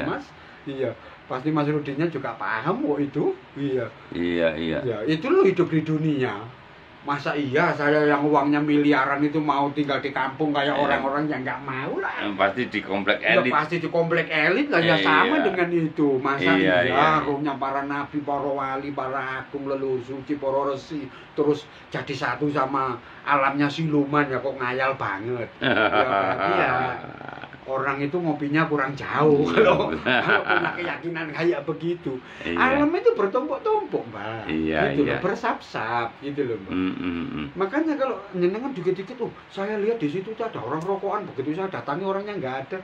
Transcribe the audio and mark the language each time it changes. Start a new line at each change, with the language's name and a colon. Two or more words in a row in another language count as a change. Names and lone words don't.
Indonesian: Iya, pasti Mas Rudinya juga paham kok itu. Iya. Iya, iya. Ya, itu loh hidup di dunia. Masa iya saya yang uangnya miliaran itu mau tinggal di kampung kayak Iya. orang-orang yang nggak mau lah. Pasti di komplek Ya elit. pasti di komplek elit lah, ya sama Iya. dengan itu. Masa Iya, iya. rohnya para nabi, para wali, para agung, leluhur suci, para resi terus jadi satu sama alamnya siluman, ya kok ngayal banget. Ya berarti ya orang itu ngopinya kurang jauh kalau punya keyakinan kayak begitu. Iya. Alam itu bertumpuk-tumpuk, Mbak. Iya, gitu iya. loh, bersap-sap gitu loh, Mbak. Makanya kalau jenengan dikit-dikit, saya lihat di situ tuh ada orang rokokan, begitu saya datangi orangnya nggak ada.